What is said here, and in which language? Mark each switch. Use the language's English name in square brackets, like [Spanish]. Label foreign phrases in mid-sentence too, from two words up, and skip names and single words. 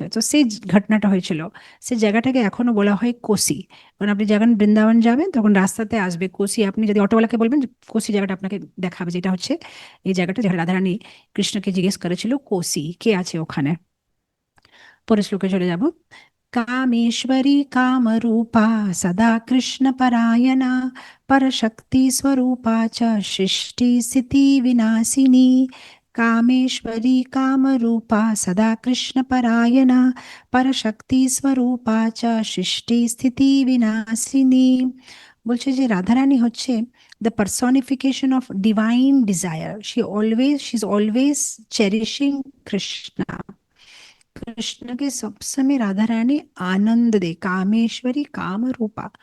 [Bangla] তো সেই ঘটনাটা হয়েছিল, সেই জায়গাটাকে এখনো বলা হয় কোসি। কারণ আপনি যখন বৃন্দাবন যাবেন তখন রাস্তাতে আসবে কোসি, আপনি যদি অটোওয়ালাকে বলবেন যে কোসি জায়গাটা আপনাকে দেখাবে, যেটা হচ্ছে এই জায়গাটা যেখানে রাধারানী কৃষ্ণকে জিজ্ঞেস করেছিল কোসি কে আছে ওখানে। পরের শ্লোকে চলে যাব। [Sanskrit] कामेश्वरी कामरूपा सदा कृष्णपरायणा, परशक्तिस्वरूपा च सृष्टिस्थितिविनाशिनी, कामेश्वरी कामरूपा सदा कृष्णपरायणा, परशक्तिस्वरूपा च সৃষ্টিস্থিতিবিনাশিনী। [Bangla] বলছে যে রাধারানী হচ্ছে [English] the personification of divine desire, she is always cherishing [Bangla] কৃষ্ণ। কৃষ্ণকে সবসময় রাধা রানী আনন্দ দেয়, [Sanskrit] কামেশ্বরী কামরূপা।